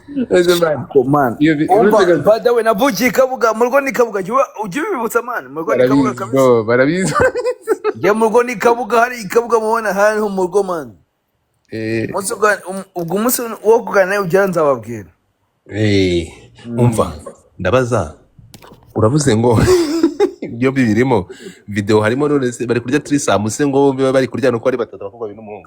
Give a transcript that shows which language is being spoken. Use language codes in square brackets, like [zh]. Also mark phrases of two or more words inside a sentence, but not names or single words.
[rw] Ese man. Ko man. Uretse [en] By the way, [rw] navukiye Kabuga, mu rugo ni Kabuga. Ujye ubibutsa man, mu rugo ni Kabuga kabisa. barabizi. Ya mu rugo ni Kabuga, hari Kabuga mubona hariho mu rugo man. Ubwo umunsi wo kuganira ujya nzababwira. Umva ndabaza uravuze ngo ibyo bibirimo video harimo none bari kurya trisam se ngo bari kurya nuko ari batatu bakobwa n'umuhungu.